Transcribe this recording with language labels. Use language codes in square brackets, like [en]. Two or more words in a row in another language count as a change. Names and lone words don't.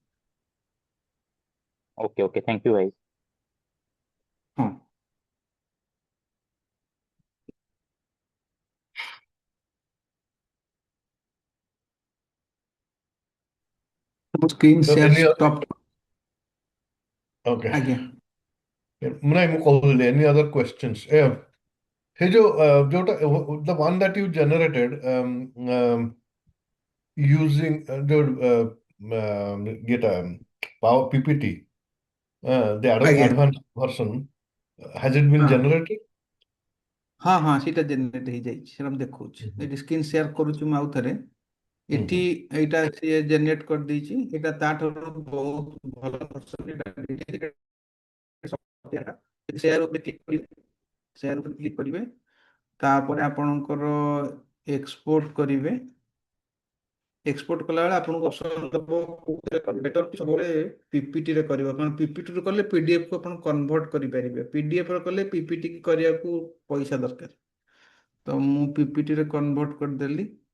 [en] okay okay thank you ଭାଇ [or] ହଁ ସ୍କ୍ରିନ୍ [en] So [or] ସେୟାର [en] any other, ଷ୍ଟପ୍ okay. [or] ଆଜ୍ଞା ମୁଁ କହୁଥିଲି [en] any other questions? हे जो जोटा the one that you generated using get Power PPT, the [or] ଆଜ୍ଞା [en] advanced version, has it been [or] ହଁ [en] generated? [or] ହଁ ହଁ ସେଇଟା ଜେନେରେଟ୍ ହେଇଯାଇଛି ସେଟା ମୁଁ ଦେଖଉଛି ଏଠି ସ୍କ୍ରିନ୍ ସେୟାର କରୁଛି ମୁଁ ଆଉ ଥରେ ଏଠି ଏଇଟା ସିଏ ଜେନେରେଟ୍ କରିଦେଇଛି ଏଇଟା ତାଠାରୁ ବହୁତ ଭଲ version ଏଇଟା ସେୟାର ଉପରେ କ୍ଲିକ୍ କରିବେ ସେୟାର ଉପରେ କ୍ଲିକ୍ କରିବେ ତାପରେ ଆପଣଙ୍କର ଏକ୍ସପୋର୍ଟ କରିବେ ଏକ୍ସପୋର୍ଟ କଲାବେଳେ ଆପଣଙ୍କୁ ଅପସନ୍ ଦେବ କୋଉଥିରେ କରିବେ ବେଟର ସବୁବେଳେ ପିପିଟିରେ କରିବ କାରଣ ପିପିଟିରୁ କଲେ ପିଡିଏଫକୁ ଆପଣ କନଭର୍ଟ କରିପାରିବେ ପିଡିଏଫରେ କଲେ ପିପିଟି କରିବାକୁ ପଇସା ଦରକାର ତ ମୁଁ ପିପିଟିରେ କନଭର୍ଟ କରିଦେଲି